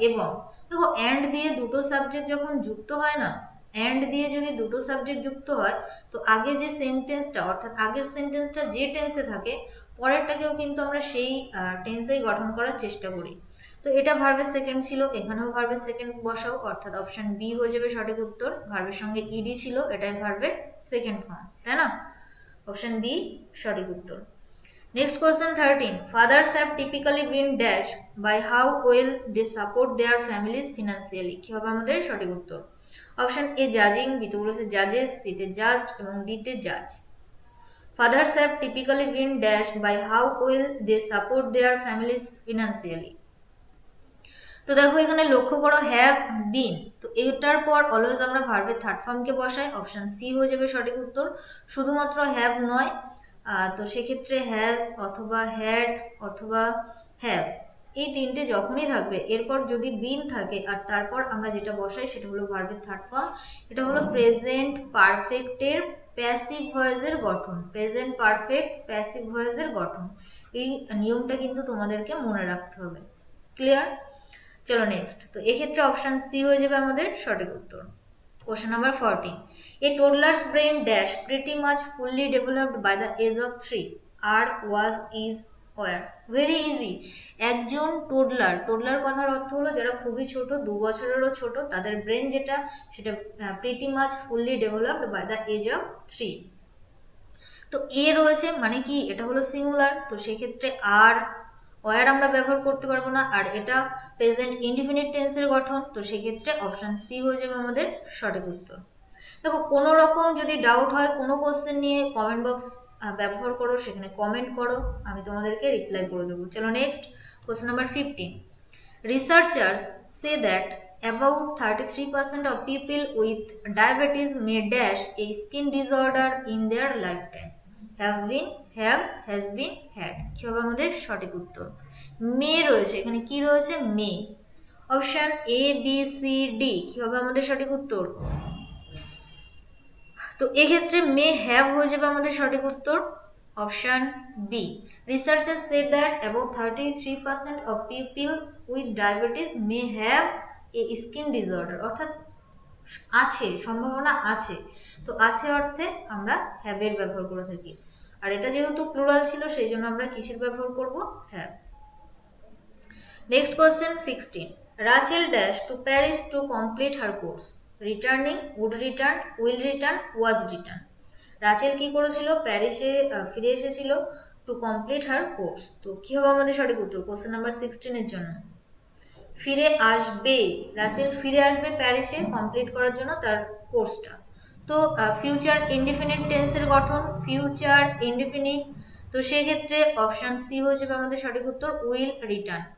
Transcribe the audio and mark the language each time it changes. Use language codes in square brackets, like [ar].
[bn] এবং দেখো অ্যান্ড দিয়ে দুটো সাবজেক্ট যখন যুক্ত হয় না, অ্যান্ড দিয়ে যদি দুটো সাবজেক্ট যুক্ত হয়, তো আগে যে সেন্টেন্সটা, অর্থাৎ আগের সেন্টেন্সটা যে টেন্সে থাকে, পরেরটাকেও কিন্তু আমরা সেই টেন্সেই গঠন করার চেষ্টা করি। তো এটা ভার্বের সেকেন্ড ছিল, এখানেও ভার্বের সেকেন্ড বসাও, অর্থাৎ অপশন বি হয়ে যাবে সঠিক উত্তর। ভার্বের সঙ্গে ইডি ছিল, এটাই ভার্বের সেকেন্ড ফর্ম, তাই না? অপশন বি সঠিক উত্তর। [en] Next question 13. Fathers have typically been dashed by how well they support their families financially. [bn] কি হবে আমাদের সঠিক উত্তর? অপশন এ জাজিং, বিতে বলেছে জাজেস, সিতে জাজড এবং ডিতে জাজ। [en] Fathers have typically been dashed by how well they support their families financially. [bn] তো দেখো এখানে লক্ষ্য করো হ্যাভ বিন, তো এটার পর অলওয়েজ আমরা ভার্বের থার্ড ফর্মকে বসাই, অপশন সি হয়ে যাবে সঠিক উত্তর। শুধুমাত্র হ্যাভ নয়, তো সেক্ষেত্রে হ্যাজ অথবা হ্যাড অথবা হ্যাভ, এই তিনটে যখনই থাকবে এরপর যদি বিন থাকে আর তারপর আমরা যেটা বসাই সেটা হলো ভার্বের থার্ড ফর্ম। এটা হলো প্রেজেন্ট পারফেক্টের প্যাসিভ ভয়েসের গঠন, প্রেজেন্ট পারফেক্ট প্যাসিভ ভয়েসের গঠন। এই নিয়মটা কিন্তু তোমাদেরকে মনে রাখতে হবে। ক্লিয়ার? চলো নেক্সট, তো এক্ষেত্রে অপশন সি হয়ে যাবে আমাদের সঠিক উত্তর। [en] Question number 14. A toddler's brain dash pretty much fully developed by the age of 3. Are, was, is, were. Very easy. [bn] একজন টোডলার, টোডলার কথার অর্থ হলো যারা খুবই ছোট, 2 বছরেরও ছোট, তাদের ব্রেন যেটা সেটা [en] pretty much fully developed by the age of 3. [bn] তো এ রয়েছে মানে কি, এটা হলো সিঙ্গুলার, তো সেক্ষেত্রে আর ওয়ার আমরা ব্যবহার করতে পারবো না, আর এটা প্রেজেন্ট ইনডিফিনিট টেন্সের গঠন, তো সেক্ষেত্রে অপশন সি হয়ে যাবে আমাদের সঠিক উত্তর। দেখো কোনো রকম যদি ডাউট হয় কোনো কোশ্চেন নিয়ে কমেন্ট বক্স ব্যবহার করো, সেখানে কমেন্ট করো, আমি তোমাদেরকে রিপ্লাই করে দেবো। চলো next, question number 15. [en] Researchers say that about 33% of people with diabetes may dash a skin disorder in their lifetime. Have been, have, has been, had. [bn] কি হবে আমাদের সঠিক উত্তর? মে রয়েছে, এখানে কি রয়েছে? মে। Option A B C D, কি হবে আমাদের সঠিক উত্তর? তো এক্ষেত্রে মে হ্যাভ হয়ে যাবে আমাদের সঠিক উত্তর, option B. [en] researchers said that about 33% of people with diabetes may have a skin disorder, [bn] অর্থাৎ আছে, সম্ভাবনা আছে, তো আছে অর্থে আমরা হ্যাভ এর ব্যবহার করে থাকি, আর এটা যেহেতু প্লুরাল ছিল সেই জন্য আমরা কিসের ব্যবহার করব? [en] Have. Next question 16. Rachel dash to Paris to complete her course. Returning, would return, will return, was return. [bn] Rachel কি করেছিল? প্যারিসে ফিরে এসেছিল [en] to complete her course, [bn] তো কি হবে আমাদের সঠিক উত্তর কোশ্চেন নাম্বার 16 এর জন্য? ফিরে আসবে, রাচেল ফিরে আসবে প্যারিসে কমপ্লিট করার জন্য তার কোর্সটা। তো ফিউচার ইনডিফিনিট টেন্সের গঠন, ফিউচার ইনডিফিনিট, তো সেক্ষেত্রে অপশন সি হয়ে যাবে আমাদের সঠিক উত্তর, [en] Will return.